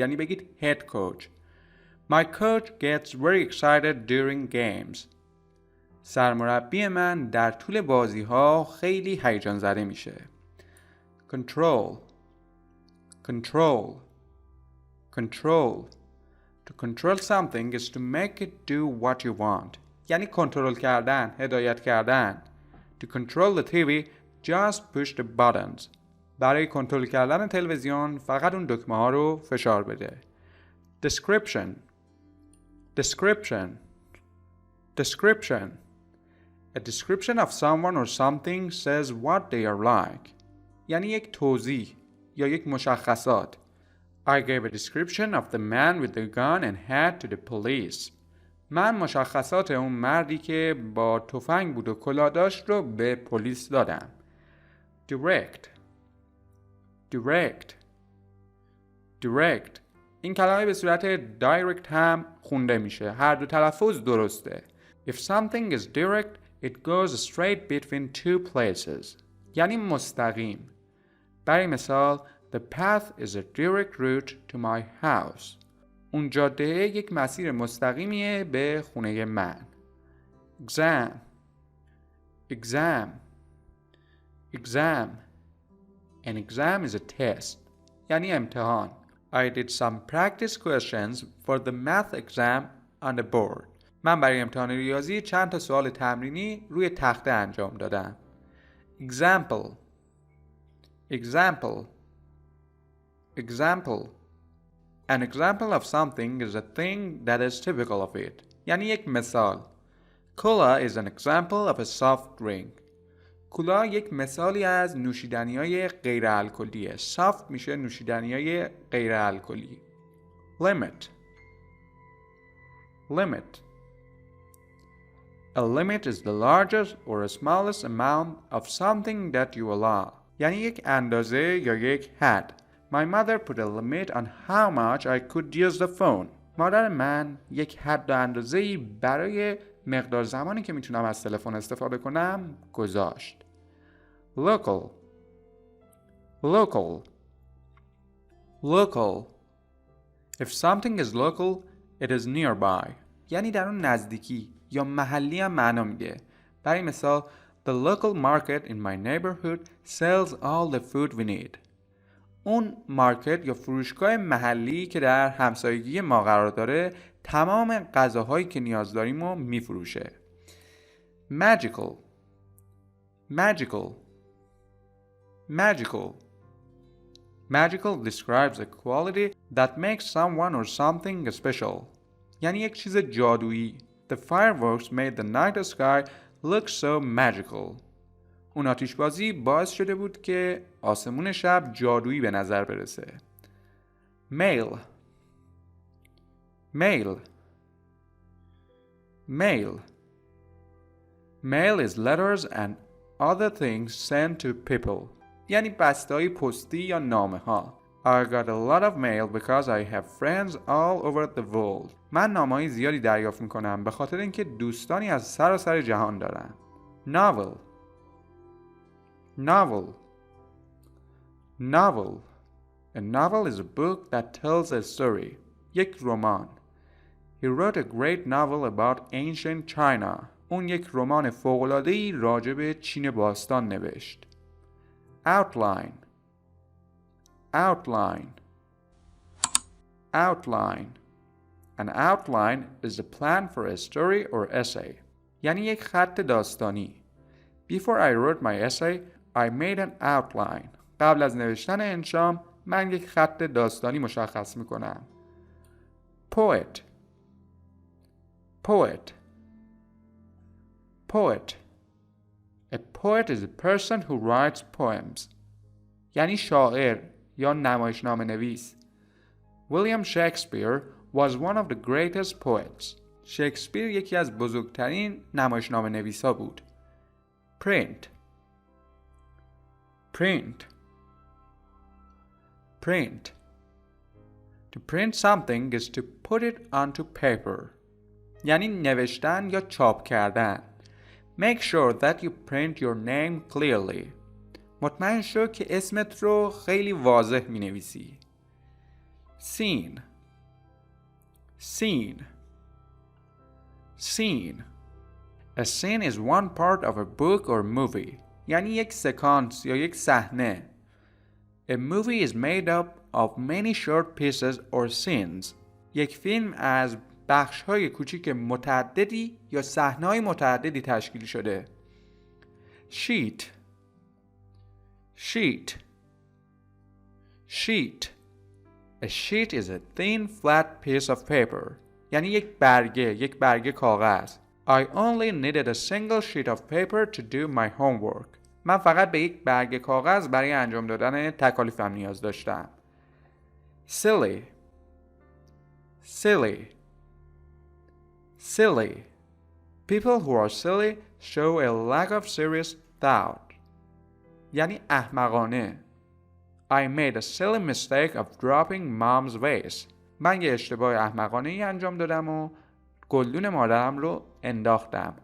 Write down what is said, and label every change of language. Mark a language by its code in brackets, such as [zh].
[fa] یعنی بگید [en] head coach. My coach gets very excited during games. [fa] سرمربی من در طول بازی ها خیلی هیجان زده میشه. [en] Control control control To control something is to make it do what you want. [fa] یعنی کنترل کردن، هدایت کردن. [en] To control the TV, just push the buttons. [fa] برای کنترل کردن تلویزیون فقط اون دکمه ها رو فشار بده. [en] Description description description A description of someone or something says what they are like. [fa] یعنی یک توضیح یا یک مشخصات. [en] I gave a description of the man with the gun and hat to the police. [fa] من مشخصات اون مردی که با تفنگ بود و کلاه داشت رو به پلیس دادم. [en] Direct direct direct [fa] این کلمه به صورت direct هم خونده میشه. هر دو تلفظ درسته. [en] If something is direct, it goes straight between two places. [fa] یعنی مستقیم. برای مثال [en] The path is a direct route to my house. [fa] اون جاده یک مسیر مستقیمیه به خونه من. [en] Exam exam exam. An exam is a test. [fa] یعنی امتحان. [en] I did some practice questions for the math exam on the board. [fa] من برای امتحان ریاضی چند تا سوال تمرینی روی تخته انجام دادم. [en] Example. Example. Example. An example of something is a thing that is typical of it. [fa] یعنی یک مثال. [en] Cola is an example of a soft drink. [fa] کولا یک مثالی از نوشیدنی‌های غیر الکلیه. سافت میشه نوشیدنی‌های غیر الکلی. [en] Limit. Limit. A limit is the largest or smallest amount of something that you allow. [fa] یعنی یک اندازه یا یک حد. [en] My mother put a limit on how much I could use the phone. [fa] مادر من یک حد و اندازه‌ای برای مقدار زمانی که میتونم از تلفن استفاده کنم گذاشت. [en] Local. Local. Local. If something is local, it is nearby. [fa] یعنی در اون نزدیکی یا محلی هم معنا میده. برای مثال [en] The local market in my neighborhood sells all the food we need. [fa] اون مارکت یا فروشگاه محلی که در همسایگی ما قرار داره تمام غذاهایی که نیاز داریم رو میفروشه. [en] Magical. Magical. Magical. Magical describes a quality that makes someone or something special. [fa] یعنی یک چیز جادویی. [en] The fireworks made the night sky look so magical. [fa] اون آتشبازی باعث شده بود که آسمون شب جادویی به نظر برسه. [en] Mail. Mail. Mail. Mail is letters and other things sent to people. [fa] یعنی بسته‌های پستی یا نامه‌ها. [en] I got a lot of mail because I have friends all over the world. [fa] من نامه‌های زیادی دریافت می‌کنم به خاطر اینکه دوستانی از سراسر جهان دارم. [en] Novel. Novel. Novel. A novel is a book that tells a story. [fa] یک رمان. [en] He wrote a great novel about ancient China. [fa] اون یک رمان فوق‌العاده‌ای راجع به چین باستان نوشت. [en] Outline. Outline. Outline. An outline is a plan for a story or essay. [fa] یعنی یک خط داستانی. [en] Before I wrote my essay, I made an outline. [fa] قبل از نوشتن انشام من یک خط داستانی مشخص میکنم. [en] Poet. Poet. Poet. A poet is a person who writes poems. [fa] یعنی شاعر یا نمایشنامه نویس. [en] William Shakespeare was one of the greatest poets. [fa] شکسپیر یکی از بزرگترین نمایشنامه نویسا بود. [en] Print. Print. Print. To print something is to put it onto paper. [fa] یعنی نوشتن یا چاپ کردن. [en] Make sure that you print your name clearly. [fa] مطمئن شو که اسمت رو خیلی واضح می نویسی. [en] Scene. Scene. Scene. A scene is one part of a book or movie. [fa] یعنی یک سکانس یا یک صحنه. [en] A movie is made up of many short pieces or scenes. [fa] یک فیلم از بخش‌های کوچیک متعددی یا صحنه‌های متعددی تشکیل شده. [en] Sheet. Sheet. Sheet. A sheet is a thin flat piece of paper. [fa] یعنی یک برگه کاغذ. [en] I only needed a single sheet of paper to do my homework. [fa] من فقط به یک برگه کاغذ برای انجام دادن تکالیفم نیاز داشتم. [en] Silly. Silly. Silly. People who are silly show a lack of serious thought. [fa] یعنی احمقانه. [en] I made a silly mistake of dropping mom's vase. [fa] من یه اشتباه احمقانه ای انجام دادم و گلدون مادرم رو انداختم.